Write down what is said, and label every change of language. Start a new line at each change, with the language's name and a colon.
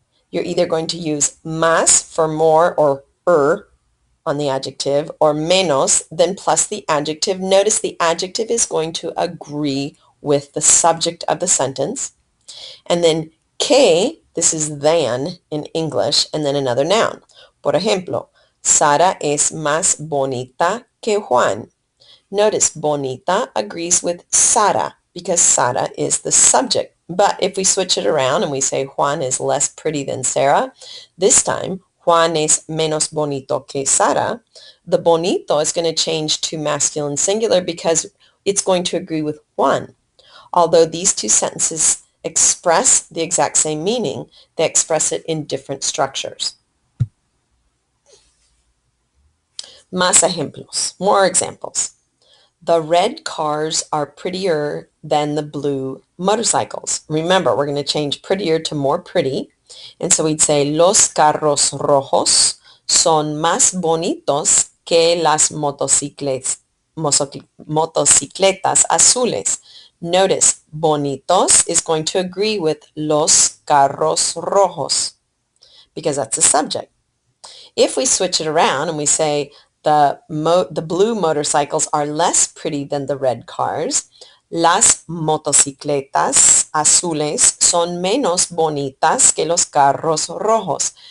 English: You're either going to use más for more or on the adjective, or menos, then plus the adjective. Notice the adjective is going to agree with the subject of the sentence. And then que, this is than in English, and then another noun.
Spanish: Por ejemplo, Sara es más bonita que Juan.
English: Notice bonita agrees with Sara because Sara is the subject. But if we switch it around and we say Juan is less pretty than Sarah, this time
Spanish: Juan es menos bonito que Sara,
English: the bonito is going to change to masculine singular because it's going to agree with Juan. Although these two sentences express the exact same meaning, they express it in different structures.
Spanish: Más ejemplos,
English: more examples. The red cars are prettier than the blue motorcycles. Remember, we're going to change prettier to more pretty. And so we'd say,
Spanish: los carros rojos son más bonitos que las motocicletas azules.
English: Notice, bonitos is going to agree with
Spanish: los carros rojos
English: because that's the subject. If we switch it around and we say, the blue motorcycles are less pretty than the red cars.
Spanish: Las motocicletas azules son menos bonitas que los carros rojos.